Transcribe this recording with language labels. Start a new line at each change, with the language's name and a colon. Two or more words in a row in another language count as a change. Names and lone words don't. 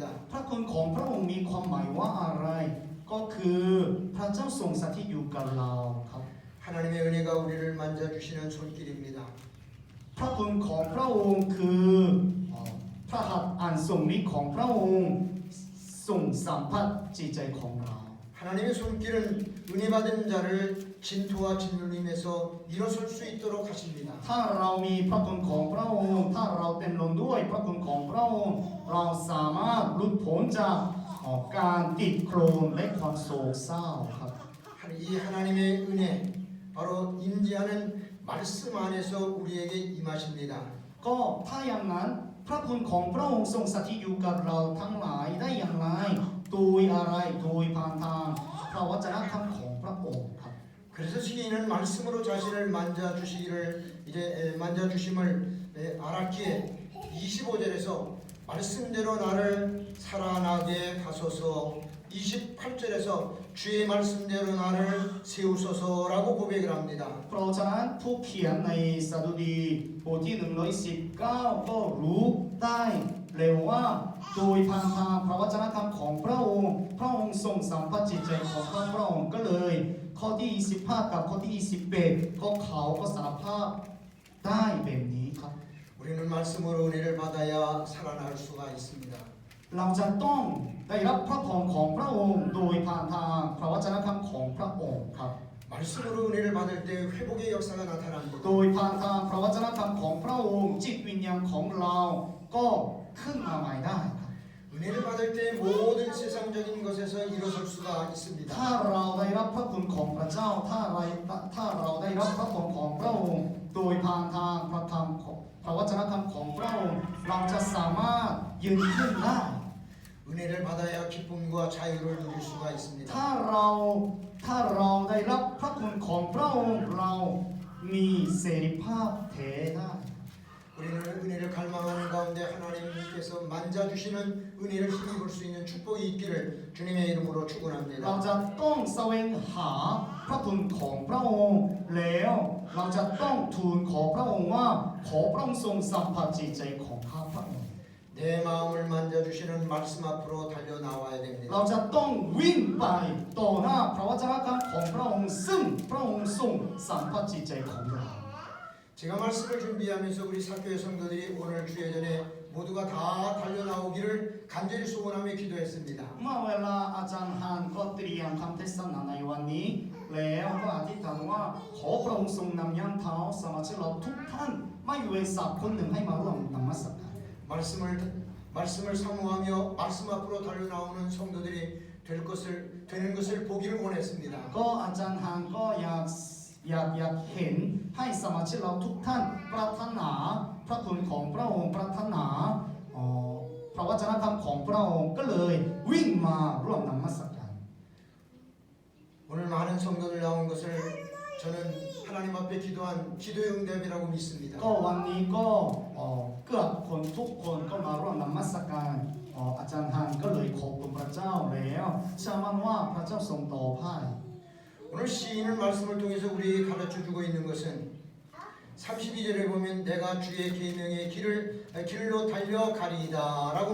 Thai: พระคุณของพระองค์มีความหมายว่าอะไร ก็คือพระเจ้าทรงสถิตอยู่กับเราครับ
Korean: 하나님의 은혜가 우리를 만져주시는 손길입니다.
Thai: พระคุณของพระองค์คือพระหัตถ์อันทรงฤทธิ์ของพระองค์ทรงสัมผัสจิตใจของเรา
Korean: 하나님의 손길은 은혜 받은 자를 진토와 진눌림에서 일어설 수 있도록 하십니다.
Thai: ถ้าเรามีพระคุณของพระองค์ถ้าเราเต็มล้นด้วยพระคุณของพระองค์เราสามารถหลุดพ้นจากการติดโคลนและความโศกเศร้าครับ
Korean: 이 하나님의 은혜 바로 임재하는 말씀 안에서 우리에게 임하십니다.
Thai: ก็ถ้าอย่างนั้นพระคุณของพระองค์ทรงสถิตอยู่กับเราทั้งหลายได้อย่างไรโดยอะไรโดยผ่านทางพระวจนะคำของพระองค์ครับ
Korean: 그래서 시인은 말씀으로 자신을 만져 주시기를 이제 만져 주심을 알았기에 25절에서 말씀대로 나를 살아나게 하소서 28절에서 주의 말씀대로 나를 세우소서라고 고백을 합니다.
Thai: เพราะฉะนั้นผู้เขียนในสดุดีบทที่119ก็รู้ได้เร็วว่าโดยผ่านทางพระวจนะคำของพระองค์พระองค์ทรงสัมผัสจิตใจของข้าพระองค์ก็เลยข้อที่25กับข้อที่21ก็เขาก็สารภาพได้แบบนี้ครับ
Korean: 우리는 말씀으로 은혜를 받아야 살아날 수가 있습니다.
Thai: เราจะต้องได้รับพระพรของพระองค์โดยผ่านทางพระวจนะคำของพระองค์ครับ
Korean: 말씀으로 은혜를 받을 때 회복의 역사가 나타납니다.
Thai: โดยผ่านทางพระวจนะคำของพระองค์จิตวิญญาณของเราก็ขึ้นมาใหม่ได้ครับ
Korean: 은혜를 받을 때 모든 세상적인 것에서 일어설 수가 있습니다.
Thai: ถ้าเราได้รับพระคุณของพระเจ้าถ้าเราได้รับพระคุณของพระองค์โดยผ่านทางพระธรรมของพระวจนะคำของพระองค์เราจะสามารถยืนขึ้นได้
Korean: 은혜를 받아야 기쁨과 자유를 누릴 수가 있습니다.
Thai: ถ้าเราได้รับพระคุณของพระองค์เรามีเสรีภาพแท้ได้
Korean: 우리는 은혜를 갈망하는 가운데 하나님께서 만져주시는 은혜를 힘입을 수 있는 축복이 있기를 주님의 이름으로
Thai: เรา
Korean: 축원합니다.
Thai: จะต้องแสวงหาพระคุณของพระองค์แล้วเราจะต้องทูลขอพระองค์ว่าขอพระองค์ทรงสัมผัสจิตใจของข้าพระองค์
Korean: 내 마음을 만져주시는 말씀 앞으로 달려 나와야
Thai: เรา
Korean: 됩니다.
Thai: จะต้องวิ่งไปต่อหน้าพระวจนะคำของพระองค์ซึ่งพระองค์ทรงสัมผัสจิตใจของเรา
Korean: 제가 말씀을 준비하면서 우리 사교회 성도들이 오늘 주예전에 모두가 다 달려 나오기를 간절히 소원하며 기도했습니다.
Thai: เมื่อเวลาอาจารย์ฮานก็เตรียมคำเทศนาในวันนี้แล้วก็อธิษฐานว่าขอพระองค์ทรงนำย่างเท้าสมาชิกเราทุกท่านไม่เว้นสักคนหนึ่งให้มาร่วมนมัสการ
Korean: 말씀을 사모하며 말씀 앞으로 달려 나오는 성도들이 되는 것을 보기를 원했습니다.
Thai: ก็อาจารย์ฮานก็อยากเห็นให้สมาชิกเราทุกท่านปรารถนาพระคุณของพระองค์ปรารถนาพระวจนะคำของพระองค์ก็เลยวิ่งมาร่วมนมัสการ
Korean: 오늘 많은 성도들 나온 것을 저는 하나님 앞에 기도한 기도의 응답이라고 믿습니다.
Thai: ก็วันนี้ก็เกือบคนทุกคนก็มาร่วมนมัสการอาจารย์ฮานก็เลยขอบคุณพระเจ้าแล้วเชื่อมั่นว่าพระเจ้าทรงตอบให้
Korean: 오늘 시인은 말씀을 통해서 우리에게 가르쳐주고 있는 것은 32절에 보면 내가 주의 계명의 길로 달려가리이다 라고